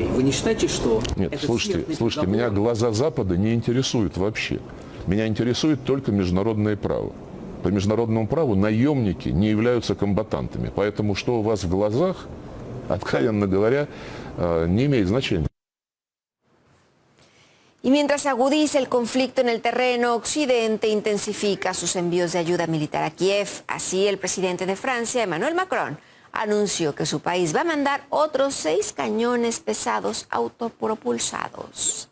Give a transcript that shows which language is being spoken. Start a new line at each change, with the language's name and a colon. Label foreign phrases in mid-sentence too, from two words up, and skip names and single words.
Russian: Вы не считаете, что... Нет, слушайте, меня глаза Запада не интересуют вообще. Меня интересует только международное право. По международному праву наемники не являются комбатантами. Поэтому что у вас в глазах, откровенно говоря, не имеет значения.
Spanish: Y mientras agudiza el conflicto en el terreno, Occidente intensifica sus envíos de ayuda militar a Kiev. Así, el presidente de Francia, Emmanuel Macron, anunció que su país va a mandar otros 6 cañones pesados autopropulsados.